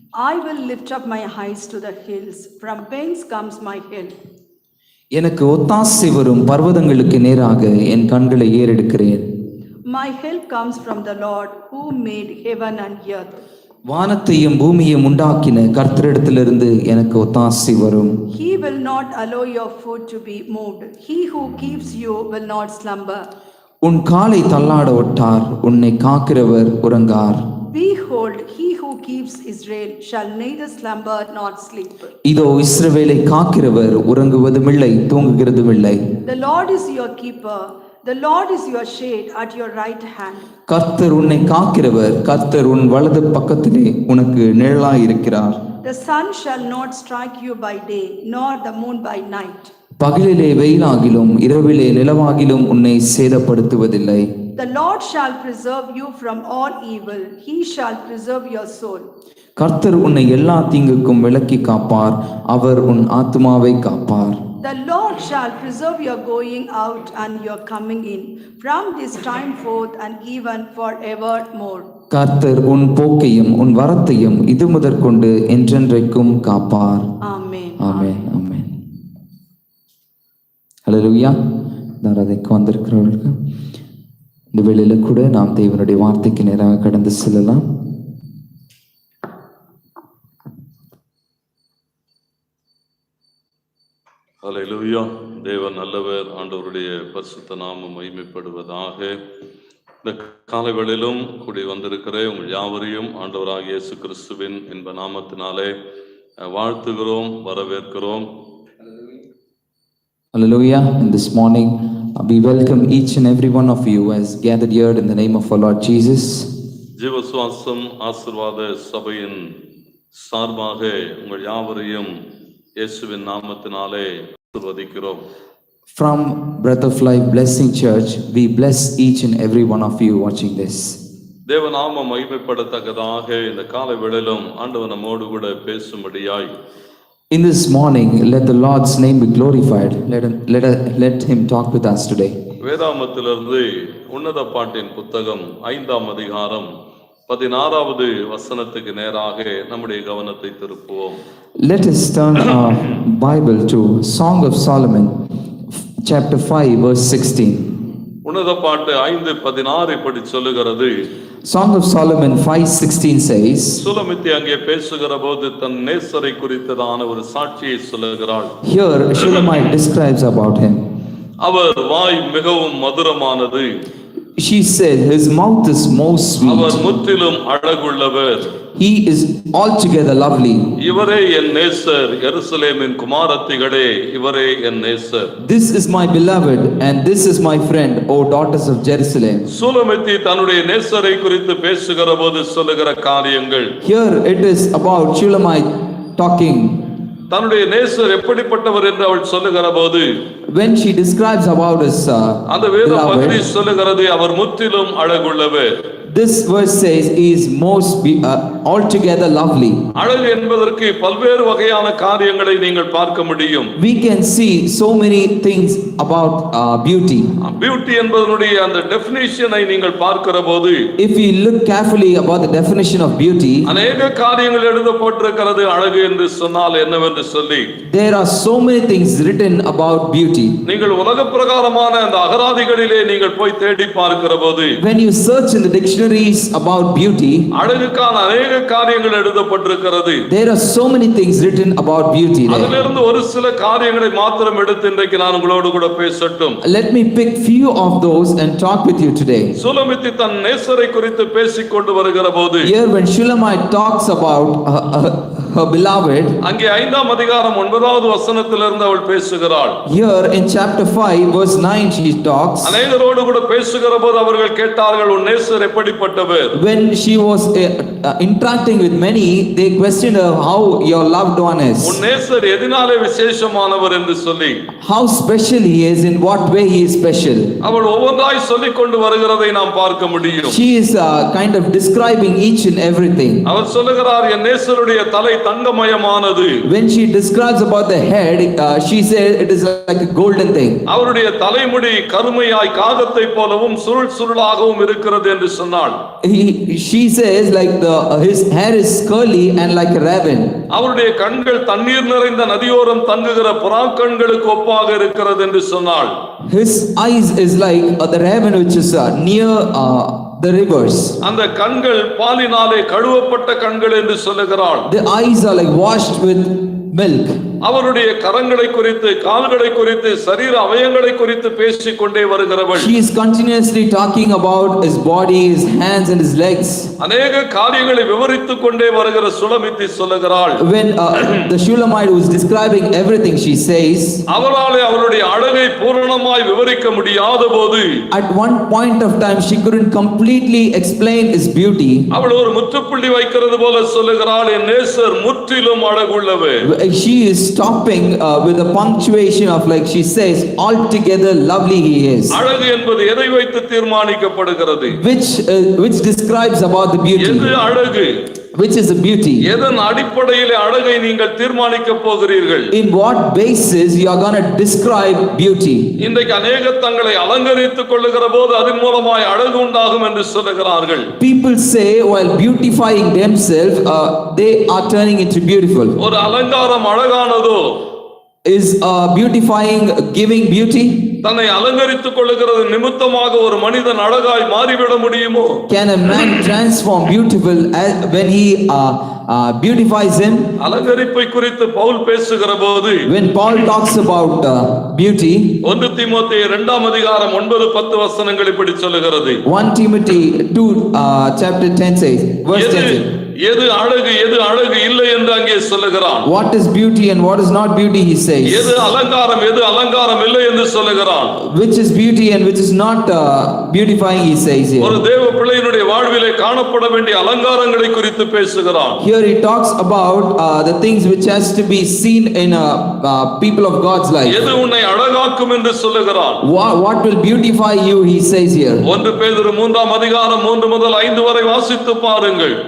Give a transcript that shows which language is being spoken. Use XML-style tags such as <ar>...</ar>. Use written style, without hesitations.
<en>I will lift up my eyes to the hills, from whence comes my help.</en> <ta>எனக்கு ஒத்தாசை வரும் பர்வதங்களுக்கு நேராக என் கண்களை ஏறெடுக்கிறேன்.</ta> <en>My help comes from the Lord who made heaven and earth.</en> <ta>வானத்தையும் பூமியையும் உண்டாக்கின கர்த்தரிடத்திலிருந்து எனக்கு ஒத்தாசை வரும்.</ta> <en>He will not allow your foot to be moved. He who keeps you will not slumber.</en> <ta>உன் காலை தள்ளாட ஒட்டார், உன்னை காக்கிறவர் உறங்கார்.</ta> <en>Behold, he who keeps Israel shall neither slumber nor sleep.</en> <ta>இதோ இஸ்ரவேலை காக்கிறவர் உறங்குவதுமில்லை, தூங்குகிறதுமில்லை.</ta> <en>The Lord is your keeper. The Lord is your shade at your right hand.</en> <ta>கர்த்தர் உன்னை காக்கிறவர், கர்த்தர் உன் வலது பக்கத்திலே உனக்கு நிழலாய் இருக்கிறார்.</ta> <en>The sun shall not strike you by day, nor the moon by night.</en> <ta>பகலிலே வெயிலாகிலும் இரவிலே நிலவாகிலும் உன்னை சேதப்படுத்துவதில்லை.</ta> <en>The Lord shall preserve you from all evil. He shall preserve your soul.</en> <ta>கர்த்தர் உன்னை எல்லா தீங்குக்கும் விலக்கி காப்பார், அவர் உன் ஆத்துமாவை காப்பார்.</ta> <en>The Lord shall preserve your going out and your coming in, from this time forth and even forevermore.</en> <ta>கர்த்தர் உன் போக்கையும் உன் வரத்தையும் இது முதற்கொண்டு என்றென்றைக்கும் காப்பார். ஆமென். ஆமென். ஆமென். ஹல்லேலூயா. ஆராதனைக்கு வந்திருக்கிறவர்களுக்கு இந்த வேளையில கூட நாம் தேவனுடைய வார்த்தைக்கு நேராக கடந்து செல்லலாம். ஹல்லேலூயா. தேவன் நல்லவர், ஆண்டவருடைய பரிசுத்த நாமம் மகிமைப்படுவதாக. இந்த காலை வேளையிலும் கூடி வந்திருக்கிற உங்கள் யாவரையும் ஆண்டவராகிய இயேசு கிறிஸ்துவின் இன்ப நாமத்தினாலே வாழ்த்துகிறோம், வரவேற்கிறோம்.</ta> <en>Hallelujah. And this morning we welcome each and every one of you as gathered here in the name of our Lord Jesus.</en> <ta>ஜீவசுவாசம் ஆசீர்வாத சபையின் சார்பாக உங்கள் யாவரையும் இயேசுவின் நாமத்தினாலே ஆசீர்வதிக்கிறோம்.</ta> <en>From Breath of Life Blessing Church, we bless each and every one of you watching this.</en> <ta>தேவ நாமம் மகிமைப்படத்தக்கதாக இந்த காலை வேளையிலும் ஆண்டவர் நம்மோடு கூட பேசும்படியாய்</ta> <en>In this morning, let the Lord's name be glorified. Let him talk with us today.</en> <ta>வேதாமத்திலிருந்து உன்னத பாட்டின் புத்தகம் 5ஆம் அதிகாரம் 16வது வசனத்துக்கு நேராக நம்முடைய கவனத்தை திருப்புவோம்.</ta> <en>Let us turn our Bible to Song of Solomon, chapter 5, verse 16.</en> <ta>உன்னத பாட்டு 5:16 இப்படி சொல்லுகிறது.</ta> <en>Song of Solomon 5:16 says,</en> <ta>சுலமித்தி அங்கே பேசுகிற போது தன் நேசரை குறித்ததான ஒரு சாட்சியை சொல்லுகிறாள்.</ta> <en>Here Shulamite describes about him.</en> <ta>அவர் வாய் மிகவும் மதுரமானது.</ta> <en>She said his mouth is most sweet.</en> <ta>அவர் முற்றிலும் அழகுள்ளவர்.</ta> <en>He is altogether lovely.</en> <ta>இவரே என் நேசர், எருசலேமின் குமாரத்திகளே, இவரே என் நேசர்.</ta> <en>This is my beloved and this is my friend, O daughters of Jerusalem.</en> <ta>சுலமித்தி தன்னுடைய நேசரை குறித்து பேசுகிற போது சொல்லுகிற காரியங்கள்.</ta> <en>Here it is about Shulamite talking</en> <ta>தன்னுடைய நேசர் எப்படிப்பட்டவர் என்று அவள் சொல்லுகிற போது,</ta> <en>when she describes about his</en> <ta>அந்த வேத பகுதி</ta> <en>beloved,</en> <ta>சொல்லுகிறது அவர் முற்றிலும் அழகுள்ளவர்.</ta> <en>this verse says he is altogether lovely.</en> <ta>அழகு என்பதற்கு பல்வேறு வகையான காரியங்களை நீங்கள் பார்க்க முடியும்.</ta> <en>We can see so many things about beauty.</en> <ta>Beauty என்பதனுடைய அந்த டெஃபினிஷனை நீங்கள் பார்க்கிற போது,</ta> <en>If we look carefully about the definition of beauty,</en> <ta>அநேக காரியங்கள் எழுதப்பட்டிருக்கிறது அழகு என்று சொன்னால் என்னவென்று சொல்லி.</ta> <en>there are so many things written about beauty.</en> <ta>நீங்கள் உலக பிரகாரமான அந்த அகராதிகளிலே நீங்கள் போய் தேடி பார்க்கிற போது,</ta> <en>When you search in the dictionaries about beauty,</en> <ta>அழகுக்கான அநேக காரியங்கள் எழுதப்பட்டிருக்கிறது.</ta> <en>there are so many things written about beauty there.</en> <ta>அதிலிருந்து ஒரு சில காரியங்களை மாத்திரம் எடுத்து இன்றைக்கு நான் உங்களோடு கூட பேசட்டும்.</ta> <en>Let me pick few of those and talk with you today.</en> <ta>சுலமித்தி தன் நேசரை குறித்து பேசிக் கொண்டு வருகிற போது,</ta> <en>Here when Shulamite talks about her beloved,</en> <ta>அங்கே 5ஆம் அதிகாரம் 9வது வசனத்திலிருந்து அவள் பேசுகிறாள்.</ta> <en>here in chapter 5 verse 9 she talks.</en> <ta>அநேகரோடு கூட பேசுகிற போது அவர்கள் கேட்டார்கள், உன் நேசர் எப்படிப்பட்டவர்?</ta> <en>When she was interacting with many, they questioned her how your loved one is.</en> <ta>உன் நேசர் எதனாலே விசேஷமானவர் என்று சொல்லி,</ta> <en>How special he is, in what way he is special.</en> <ta>அவள் ஒவ்வொன்றாய் சொல்லிக் கொண்டு வருகிறதை நாம் பார்க்க முடியும்.</ta> <en>She is kind of describing each and everything.</en> <ta>அவர் சொல்லுகிறார், என் நேசருடைய தலை தங்கமயமானது.</ta> <en>When she describes about the head, she said it is like a golden thing.</en> <ta>அவருடைய தலைமுடி கருமையாய் காகத்தை போலவும் சுருள் சுருளாகவும் இருக்கிறது என்று சொன்னாள்.</ta> <en>She says like his hair is curly and like a raven.</en> <ta>அவருடைய கண்கள் தண்ணீர் நிறைந்த நதியோரம் தங்குகிற புறாக்கண்களுக்கு ஒப்பாக இருக்கிறது என்று சொன்னாள்.</ta> <en>His eyes is like the raven which is near the rivers.</en> <ta>அந்த கண்கள் பாலினாலே கழுவப்பட்ட கண்கள் என்று சொல்லுகிறாள்.</ta> <en>The eyes are like washed with milk.</en> <ta>அவருடைய கரங்களை குறித்து, கால்களை குறித்து, சரீர அவயங்களை குறித்து பேசிக் கொண்டே வருகிறவள்.</ta> <en>She is continuously talking about his body, his hands and his legs.</en> <ta>அநேக காரியங்களை விவரித்துக் கொண்டே வருகிற சுலமித்தி சொல்லுகிறாள்.</ta> <en>When the Shulamite was describing everything, she says,</en> <ta>அவளாலே அவளுடைய அழகை பூரணமாய் விவரிக்க முடியாத போது,</ta> <en>at one point of time she couldn't completely explain his beauty.</en> <ta>அவள் ஒரு முற்றுப்புள்ளி வைக்கிறது போல சொல்லுகிறாள், என் நேசர் முற்றிலும் அழகுள்ளவர்.</ta> <en>She is stopping with a punctuation of like she says, altogether lovely he is.</en> <ta>அழகு என்பது எதை வைத்து தீர்மானிக்கப்படுகிறது?</ta> <en>Which describes about the beauty.</en> <ta>எது அழகு?</ta> <en>Which is the beauty?</en> <ta>எதன் அடிப்படையிலே அழகை நீங்கள் தீர்மானிக்க போகிறீர்கள்?</ta> <en>In what basis you are going to describe beauty?</en> <ta>இன்றைக்கு அநேக தங்களை அலங்கரித்துக் கொள்ளுகிற போது அதன் மூலமாய் அழகு உண்டாகும் என்று சொல்லுகிறார்கள்.</ta> <en>People say while beautifying themselves they are turning into beautiful.</en> <ta>ஒரு அலங்காரம் அழகானதோ?</ta> <en>Is beautifying giving beauty?</en> <ta>தன்னை அலங்கரித்துக் கொள்ளுகிறது நிமித்தமாக ஒரு மனிதன் அழகாய் மாறிவிட முடியுமோ?</ta> <en>Can a man transform beautiful when he beautifies him?</en> <ta>அலங்கரிப்பை குறித்து பவுல் பேசுகிற போது,</ta> <en>When Paul talks about beauty,</en> <ta>1 தீமோத்தேயு 2ஆம் அதிகாரம் 9-10 வசனங்கள் இப்படி சொல்லுகிறது.</ta> <en>1 Timothy 2 chapter 10 says, verse 10 says,</en> <ta>எது அழகு எது அழகு இல்லை என்று அங்கே சொல்லுகிறான்.</ta> <en>what is beauty and what is not beauty he says.</en> <ta>எது அலங்காரம் எது அலங்காரம் இல்லை என்று சொல்லுகிறான்.</ta> <en>Which is beauty and which is not beautifying he says here.</en> <ta>ஒரு தேவ பிள்ளையினுடைய வாழ்விலே காணப்பட வேண்டிய அலங்காரங்களை குறித்து பேசுகிறான்.</ta> <en>Here he talks about the things which has to be seen in people of God's life.</en> <ta>எது உன்னை அழகாக்கும் என்று சொல்லுகிறான்.</ta> <en>What will beautify you he says here.</en> <ta>1 பேதுரு 3ஆம் அதிகாரம் 3 முதல் 5 வரை வாசித்து பாருங்கள்.</ta>